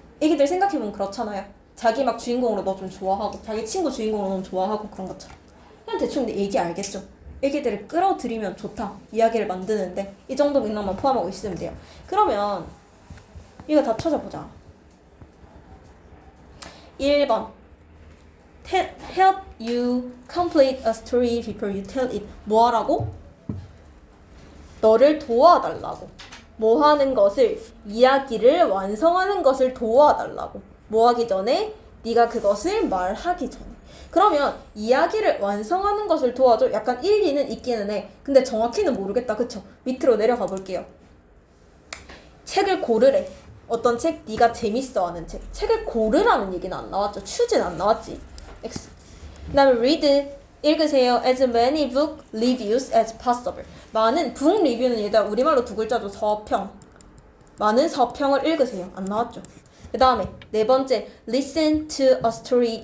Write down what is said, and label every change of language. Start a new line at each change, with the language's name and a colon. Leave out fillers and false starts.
Korean: 애기들 생각해보면 그렇잖아요. 자기 막 주인공으로 너 좀 좋아하고, 자기 친구 주인공으로 너무 좋아하고 그런 것처럼. 그냥 대충 얘기 알겠죠? 애기들을 끌어들이면 좋다. 이야기를 만드는데 이 정도 맥락만 포함하고 있으면 돼요. 그러면 이거 다 찾아보자.
English: 1번 help you complete a story before you tell it.
Korean: 뭐 하라고? 너를 도와달라고. 뭐 하는 것을? 이야기를 완성하는 것을 도와달라고. 뭐 하기 전에? 네가 그것을 말하기 전에. 그러면 이야기를 완성하는 것을 도와줘. 약간 일리는 있기는 해. 근데 정확히는 모르겠다. 그쵸? 밑으로 내려가 볼게요. 책을 고르래. 어떤 책? 네가 재밌어하는 책. 책을 고르라는 얘기는 안 나왔죠. choos는 안 나왔지. X. 그 다음에 read, 읽으세요.
English: as many book reviews as possible.
Korean: 많은 북 리뷰는 얘들아 우리말로 두 글자죠. 서평. 많은 서평을 읽으세요. 안 나왔죠. 그 다음에 네 번째
English: listen to a story.